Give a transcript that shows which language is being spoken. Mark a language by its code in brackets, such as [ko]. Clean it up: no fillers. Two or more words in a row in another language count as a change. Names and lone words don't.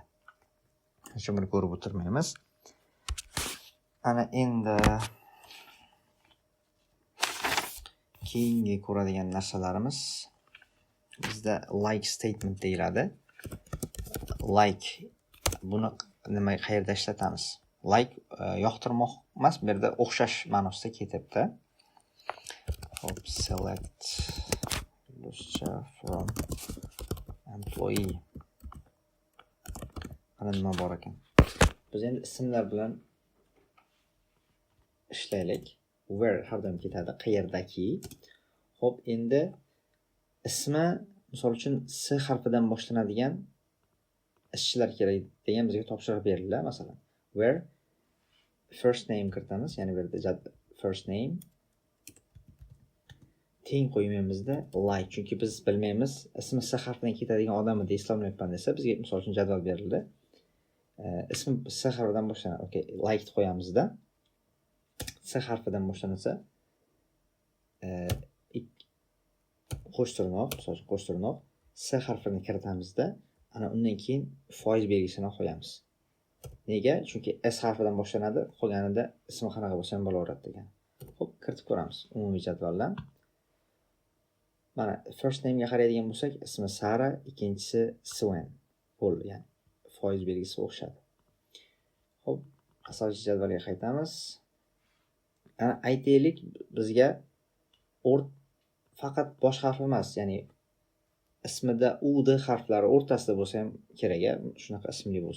[uz] Hech buni ko'rib o'tirmaymiz. Ana endi keyingi ko'radigan narsalarimiz bizda [en] like statement [uz] deyiladi. Like buni qayerda ishlatamiz? Like yoqtirmoq emas, bu yerda o'xshash ma'nosida ketyapti. Hop, [en] select from employee. [uz] Ana nima bor ekan. Biz endi ismlar bilan ishlaylik. Where hardan ketadi? Qayerdaki. Hop, endi ismi misol uchun S harfidan boshlanadigan ishchilar kerak degan bizga topshiriq berildi, masalan. Where [en] first name [uz] kiritamiz, ya'ni bu yerda [en] first name [uz] teng qo'ymaymizda like, chunki biz bilmaymiz ismi S harfidan ketadigan odamni eslolmayapman desa, bizga misol uchun jadval berildi. Ismi S harfidan boshlanadi. Okay, like qo'yamizda. S harfidan boshlansa qo'sh tirnoq, misol uchun qo'sh tirnoq S harfini kiritamizda, ana undan keyin foiz belgisini qo'yamiz. Nega? Chunki S harfidan boshlanadi, qolganida ismi qanaqa bo'lsa ham bo'laveradi degan. Xo'p, kiritib ko'ramiz umumiy jadvaldan. Mana [en] first name [uz] ga qaraydigan bo'lsak, ismi Sara, ikkinchisi Sven. Bo'ldi, ya'ni foiz belgisi o'xshadi. Xo'p, asosiy jadvalga qaytamiz. Ana aytaylik, bizga faqat bosh harf emas, ya'ni ismida U, D harflari o'rtasida bo'lsa ham kerak, shunaqa ismli bo'lsin.